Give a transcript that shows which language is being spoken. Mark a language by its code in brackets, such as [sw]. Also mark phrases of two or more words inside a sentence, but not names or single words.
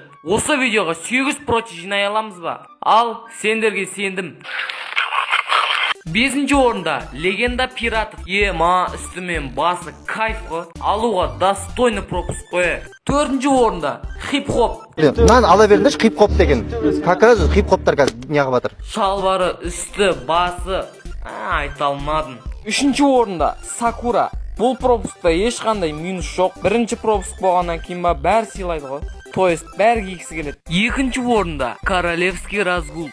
[kk] Осы видеоға 8 прочи жинай аламыз ба? Ал сендерге сендім. 5-ші орында Легенда Пиратов. Ма үстімен басы кайф қой. Алуға [ru] достойны пропуск [kk] қой. 4-ші орында хип-хоп. Нан ала бердіңіз хип-хоп деген. [ru] Как раз [kk] хип-хоптар неғып атыр. Шалбары, үсті, басы. Айта алмадым. 3-ші орында Сакура. Бұл пропускта ешқандай минус жоқ. 1-ші пропуск болғаннан кейін ба бәрі сыйлайды ғой. [ru] То есть [kk] бәрі кигісі келеді. 2-ші орында Королевский разгул.